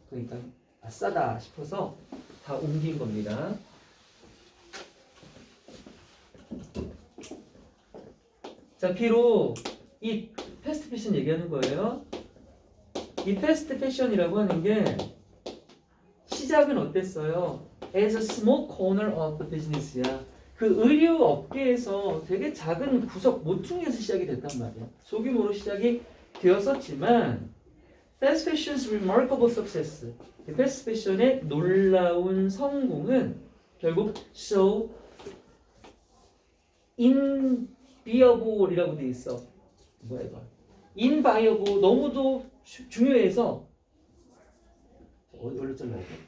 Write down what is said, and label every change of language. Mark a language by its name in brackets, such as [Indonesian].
[Korean] 그러니까 싸다 싶어서 다 옮긴 겁니다. 자, 비록 이 패스트 패션 얘기하는 거예요. 이 패스트 패션이라고 하는 게 시작은 어땠어요? [English] As a small corner of the business야. [Korean] 그 의류 업계에서 되게 작은 구석 모퉁이에서 시작이 됐단 말이야. 소규모로 시작이 되었었지만 [English] fast fashion's remarkable success. [Korean] 패스트 패션의 놀라운 성공은 결국 [English] so inviable [Korean] 이라고 돼 있어. 뭐야 이거? inviable 너무도 중요해서 어디로 잘라야 돼?